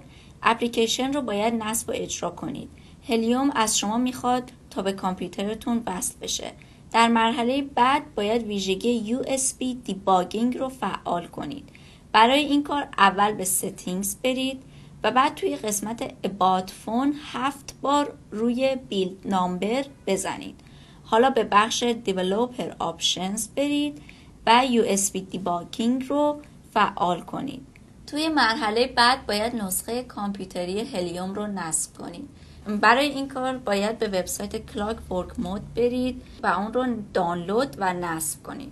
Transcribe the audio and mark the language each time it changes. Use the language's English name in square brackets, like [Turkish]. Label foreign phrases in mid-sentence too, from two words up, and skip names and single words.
[Persian] اپلیکیشن رو باید نصب و اجرا کنید. هلیوم از شما میخواد تا به کامپیوترتون وصل بشه. در مرحله بعد باید ویژگی [English] USB debugging [Persian] رو فعال کنید. برای این کار اول به settings برید و بعد توی قسمت [English] about phone [Persian] 7 بار روی [English] build number [Persian] بزنید. حالا به بخش [English] developer options [Persian] برید و [English] USB debugging [Persian] رو فعال کنید. توی مرحله بعد باید نسخه کامپیوتری هلیوم رو نصب کنید. برای این کار باید به وبسایت کلاکورک مود برید و اون رو دانلود و نصب کنید.